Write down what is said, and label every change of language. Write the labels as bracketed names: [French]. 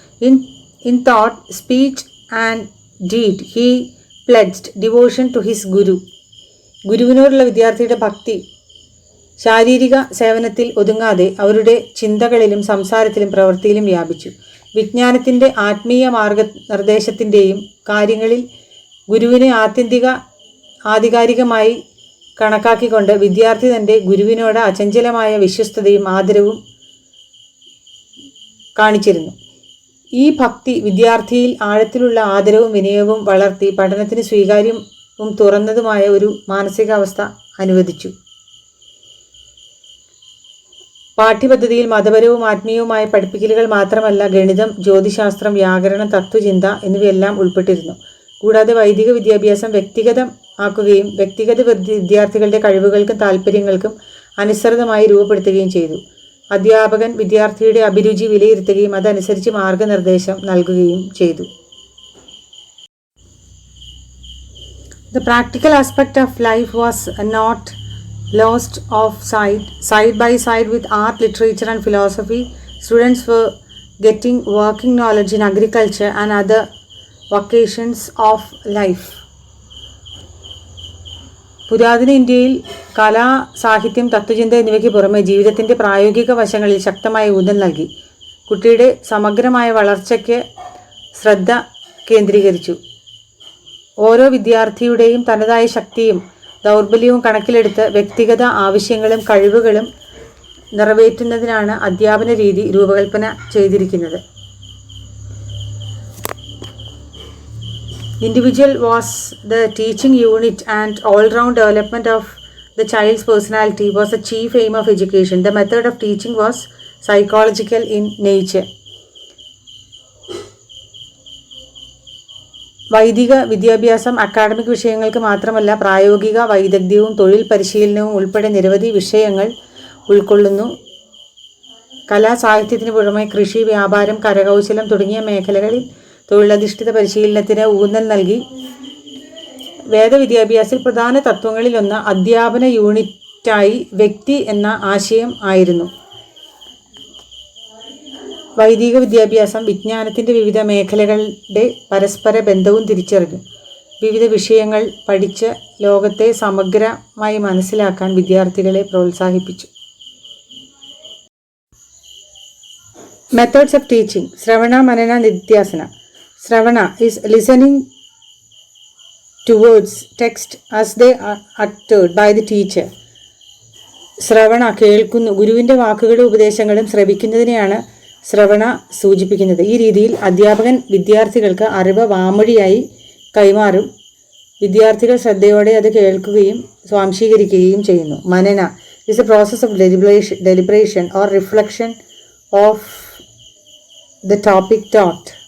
[English] In thought, speech and deed, he pledged devotion to his Guru. [Malayalam] ഗുരുവിനോടുള്ള വിദ്യാർത്ഥിയുടെ ഭക്തി ശാരീരിക സേവനത്തിൽ ഒതുങ്ങാതെ അവരുടെ ചിന്തകളിലും സംസാരത്തിലും പ്രവൃത്തിയിലും വ്യാപിച്ചു. വിജ്ഞാനത്തിൻ്റെ ആത്മീയ മാർഗനിർദ്ദേശത്തിൻ്റെയും കാര്യങ്ങളിൽ ഗുരുവിനെ ആധികാരികമായി കണക്കാക്കിക്കൊണ്ട് വിദ്യാർത്ഥി തൻ്റെ ഗുരുവിനോട് അചഞ്ചലമായ വിശ്വസ്തതയും ആദരവും കാണിച്ചിരുന്നു. ഈ ഭക്തി വിദ്യാർത്ഥിയിൽ ആഴത്തിലുള്ള ആദരവും വിനയവും വളർത്തി പഠനത്തിന് സ്വീകാര്യവും തുറന്നതുമായ ഒരു മാനസികാവസ്ഥ അനുവദിച്ചു. പാഠ്യപദ്ധതിയിൽ മതപരവും ആത്മീയവുമായ പഠിപ്പിക്കലുകൾ മാത്രമല്ല, ഗണിതം, ജ്യോതിശാസ്ത്രം, വ്യാകരണം, തത്വചിന്ത എന്നിവയെല്ലാം ഉൾപ്പെട്ടിരുന്നു. കൂടാതെ വൈദിക വിദ്യാഭ്യാസം വ്യക്തിഗതമാക്കുകയും വ്യക്തിഗത വിദ്യാർത്ഥികളുടെ കഴിവുകൾക്കും താല്പര്യങ്ങൾക്കും അനുസൃതമായി രൂപപ്പെടുത്തുകയും ചെയ്തു. അധ്യാപകൻ വിദ്യാർത്ഥിയുടെ അഭിരുചി വിലയിരുത്തുകയും അതനുസരിച്ച് മാർഗനിർദ്ദേശം നൽകുകയും ചെയ്തു. [English] The practical aspect of life was not lost of sight. Side by side with art, literature and philosophy, students were getting working knowledge in agriculture and other vocations of life. [Malayalam] പുരാതന ഇന്ത്യയിൽ കല, സാഹിത്യം, തത്വചിന്ത എന്നിവയ്ക്ക് പുറമെ ജീവിതത്തിൻ്റെ പ്രായോഗിക വശങ്ങളിൽ ശക്തമായ ഊന്നൽ നൽകി. കുട്ടിയുടെ സമഗ്രമായ വളർച്ചയ്ക്ക് ശ്രദ്ധ കേന്ദ്രീകരിച്ചു. ഓരോ വിദ്യാർത്ഥിയുടെയും തനതായ ശക്തിയും ദൗർബല്യവും കണക്കിലെടുത്ത് വ്യക്തിഗത ആവശ്യങ്ങളും കഴിവുകളും നിറവേറ്റുന്നതിനാണ് അധ്യാപന രീതി രൂപകൽപ്പന ചെയ്തിരിക്കുന്നത്. [English] Individual was the teaching unit and all-round development of the child's personality was the chief aim of education. The method of teaching was psychological in nature. [Malayalam] വൈദിക വിദ്യാഭ്യാസം അക്കാഡമിക് വിഷയങ്ങൾക്ക് മാത്രമല്ല പ്രായോഗിക വൈദഗ്ധ്യവും തൊഴിൽ പരിശീലനവും ഉൾപ്പെടെ നിരവധി വിഷയങ്ങൾ ഉൾക്കൊള്ളുന്നു. കലാ സാഹിത്യത്തിന് പുറമെ കൃഷി, വ്യാപാരം, കരകൗശലം തുടങ്ങിയ മേഖലകളിൽ തൊഴിലധിഷ്ഠിത പരിശീലനത്തിന് ഊന്നൽ നൽകി. വേദവിദ്യാഭ്യാസത്തിൽ പ്രധാന തത്വങ്ങളിലൊന്ന് അധ്യാപന യൂണിറ്റായി വ്യക്തി എന്ന ആശയം ആയിരുന്നു. വൈദിക വിദ്യാഭ്യാസം വിജ്ഞാനത്തിൻ്റെ വിവിധ മേഖലകളുടെ പരസ്പര ബന്ധവും തിരിച്ചറിഞ്ഞു. വിവിധ വിഷയങ്ങൾ പഠിച്ച് ലോകത്തെ സമഗ്രമായി മനസ്സിലാക്കാൻ വിദ്യാർത്ഥികളെ പ്രോത്സാഹിപ്പിച്ചു. [English] Methods of teaching. ശ്രവണ, മനന, നിധ്യാസന. ശ്രവണ is listening to words, text as they are uttered by the teacher. [Malayalam] ശ്രവണ കേൾക്കുന്നു. ഗുരുവിൻ്റെ വാക്കുകളും ഉപദേശങ്ങളും ശ്രവിക്കുന്നതിനെയാണ് ശ്രവണ സൂചിപ്പിക്കുന്നത്. ഈ രീതിയിൽ അധ്യാപകൻ വിദ്യാർത്ഥികൾക്ക് അറിവ് വാമൊഴിയായി കൈമാറും. വിദ്യാർത്ഥികൾ ശ്രദ്ധയോടെ അത് കേൾക്കുകയും സ്വാംശീകരിക്കുകയും ചെയ്യുന്നു. [English] മനന is a process of deliberation or reflection of the topic thought.